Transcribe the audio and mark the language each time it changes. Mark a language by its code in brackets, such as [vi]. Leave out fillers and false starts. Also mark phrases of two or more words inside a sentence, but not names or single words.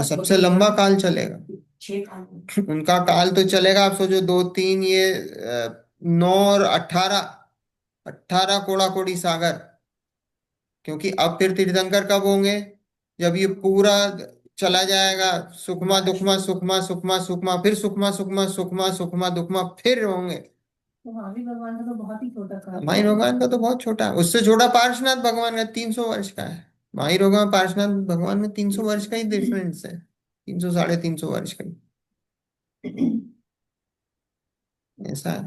[hi] सबसे लंबा काल चलेगा। 6 काल। उनका काल तो चलेगा, आप सोचो, दो तीन ये 9 और 18, 18 कोड़ा कोड़ी सागर। क्योंकि अब फिर तीर्थंकर कब होंगे? जब ये पूरा चला जाएगा, सुखमा दुखमा सुखमा सुखमा सुखमा, फिर सुखमा सुखमा सुखमा सुखमा दुखमा फिर होंगे। तो महावीर भगवान का तो बहुत ही छोटा काल माही है। भगवान का तो बहुत छोटा है, उससे छोटा पार्श्वनाथ भगवान का 300 वर्ष का है। माही भगवान पार्श्वनाथ भगवान में 300 वर्ष का ही डिफरेंस है, 300 350 वर्ष का ही। ऐसा है।